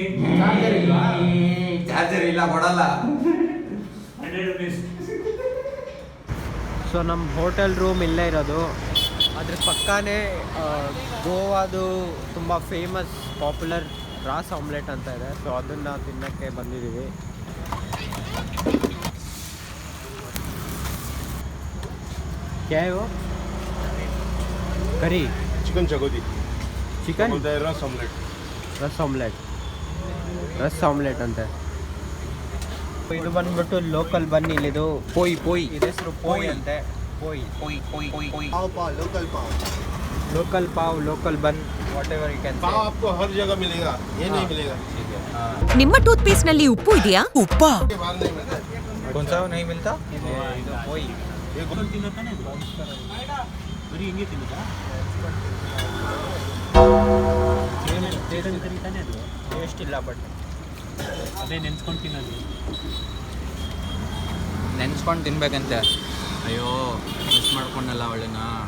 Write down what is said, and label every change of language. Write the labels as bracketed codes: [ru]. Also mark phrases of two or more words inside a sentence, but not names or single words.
[kn] ಚಾರ್ಜರ್ ಇಲ್ಲ, ಕೊಡಲ್ಲ. [en] 100 rupees. [kn] ಸೊ ನಮ್ಮ ಹೋಟೆಲ್ ರೂಮ್ ಇಲ್ಲೇ ಇರೋದು. ಅದ್ರ ಪಕ್ಕನೇ ಗೋವಾದು ತುಂಬ [en] famous popular ras omelette [kn] ಅಂತ ಇದೆ. ಸೊ ಅದನ್ನು ತಿನ್ನೋಕ್ಕೆ ಬಂದಿದ್ದೀವಿ. [hi] क्या है वो? करी चिकन चकोती चिकन बोलते हैं रस ऑमलेट. [kn] ರಸ್ ಆಮ್ಲೆಟ್ ಅಂತೆ. ಇದು ಬಂದ್ಬಿಟ್ಟು [en] local bun [kn] ಇಲ್ಲಿದು ಪೋಯ್ ಇದ್ರ ಹೆಸರು ಪೋಯ್ ಅಂತೆ. ಪೋಯ್ [hi] पाव पाव लोकल पाव. [en] local bun whatever you can [hi] पाव आपको हर जगह मिलेगा, ये नहीं मिलेगा. [kn] ನಿಮ್ಮ ಟೂತ್ ಪೇಸ್ಟ್ ನಲ್ಲಿ ಉಪ್ಪು ಇದೆಯಾ? ಉಪ್ಪಾ? [hi] के बाहर नहीं मिलता. कौन सा नहीं मिलता? [kn] ಇದು ಪೋಯ್. [hi] ये [kn] ತಿನ್ನತಾನೆ ಇದು ಬರೀ ಹಿಂಗೆ ತಿನ್ನೋದಾ? ತಾನೇ ಅದು ಟೇಸ್ಟ್ ಇಲ್ಲ ಬಟ್ ಅದೇ ನೆನ್ಸ್ಕೊಂಡು ತಿನ್ನೋದು. ನೆನ್ಸ್ಕೊಂಡು ತಿನ್ಬೇಕಂತೆ. ಅಯ್ಯೋ ಮಿಸ್ ಮಾಡ್ಕೊಂಡಲ್ಲ ಒಳ್ಳೆನಾ.